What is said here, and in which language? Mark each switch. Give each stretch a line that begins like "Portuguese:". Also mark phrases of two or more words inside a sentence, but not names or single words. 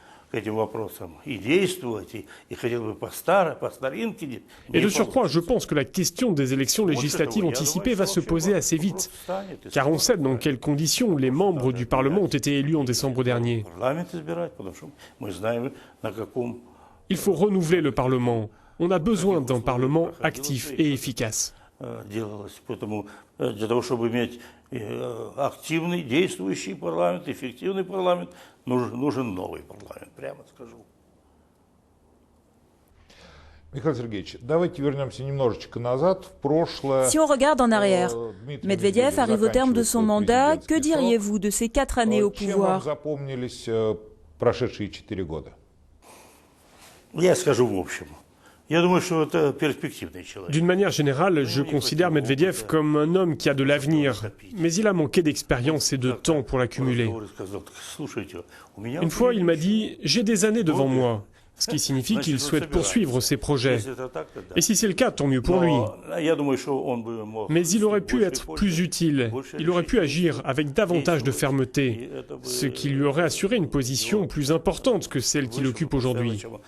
Russian: к этим вопросам и действовать, и хотел бы по старинке.
French: Et de surcroît, je pense que la question des élections législatives anticipées va se poser assez vite, car on sait dans quelles conditions les membres du Parlement ont été élus en décembre dernier. Il faut renouveler le Parlement. On a besoin d'un Parlement actif et efficace.
Russian: Для того, чтобы иметь активный, действующий парламент, эффективный парламент, нужен новый парламент, прямо скажу. Михаил Сергеевич, давайте вернемся немножечко назад, в прошлое.
French: Si on regarde en arrière, Medvedev arrive au terme de son mandat. Que diriez-vous de ces 4 années au
Russian: Чем вам
French: pouvoir?
Russian: запомнились прошедшие 4 года? Я скажу в общем. Я думаю, что это перспективный человек.
French: D'une manière générale, je considère Medvedev comme un homme qui a de l'avenir, mais il a manqué d'expérience et de temps pour l'accumuler. Une fois, il m'a dit « J'ai des années devant moi », ce qui signifie qu'il souhaite poursuivre ses projets. Et si c'est le cas, tant mieux pour lui. Mais il aurait pu être plus utile, il aurait pu agir avec davantage de fermeté, ce qui lui aurait assuré une position plus importante que celle qu'il occupe aujourd'hui.